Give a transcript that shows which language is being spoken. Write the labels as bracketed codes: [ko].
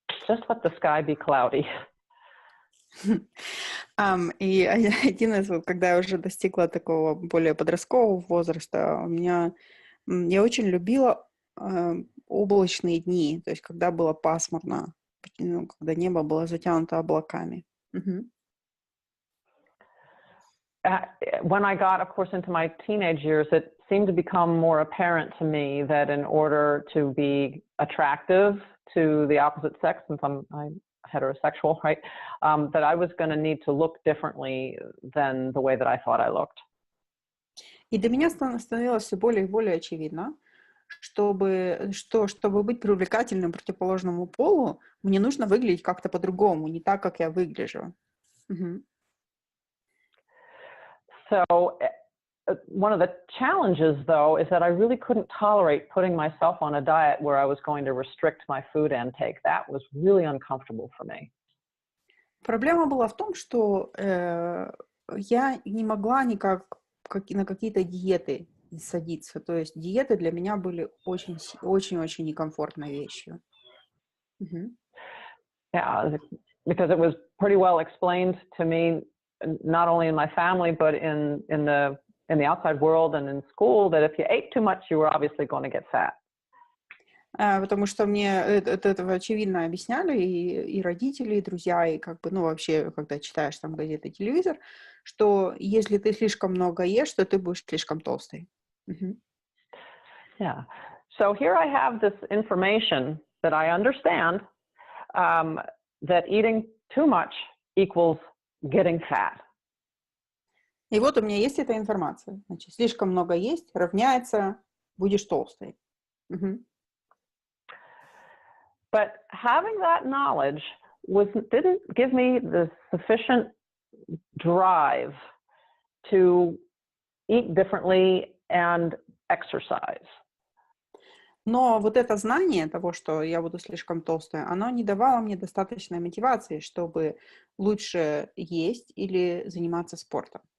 [en] Just let the sky be cloudy. [ru] И один из, когда я уже достигла такого более подросткового возраста, я очень любила облачные дни, то есть когда было пасмурно, когда небо было затянуто облаками. Мгм. [en] When I got, of course, into my teenage years, it seemed to become more apparent to me that in order to be attractive to the opposite sex, since I'm heterosexual, right, that I was going to need to look differently than the way that I thought I looked. [ru] И для меня становилось все более и более очевидно, чтобы быть привлекательным противоположному полу, мне нужно выглядеть как-то по-другому, не так, как я выгляжу. Мгм. [en] So one of the challenges, though, is that I really couldn't tolerate putting myself on a diet where I was going to restrict my food intake. That was really uncomfortable for me. [ru] Проблема была в том, что я не могла никак на какие-то диеты садиться. То есть диеты для меня были очень-очень некомфортной вещью. Мгм. [en] Yeah, because it was pretty well explained to me, not only in my family, but in the outside world and in school, that if you ate too much, you were obviously going to get fat. [ru] Потому что мне этого очевидно объясняли и родители, и друзья, и вообще, когда читаешь там газеты, телевизор, что если ты слишком много ешь, то ты будешь слишком толстый. Мгм. [en] Yeah. So here I have this information that I understand, that eating too much equals getting fat. [ru] И вот у меня есть эта информация. Значит, слишком много есть равняется будешь толстой. Мгм. [en] But having that knowledge didn't give me the sufficient drive to eat differently and exercise. [ru] Но вот это знание того, что я буду слишком толстая, оно не давало мне достаточной мотивации, чтобы лучше есть или заниматься спортом.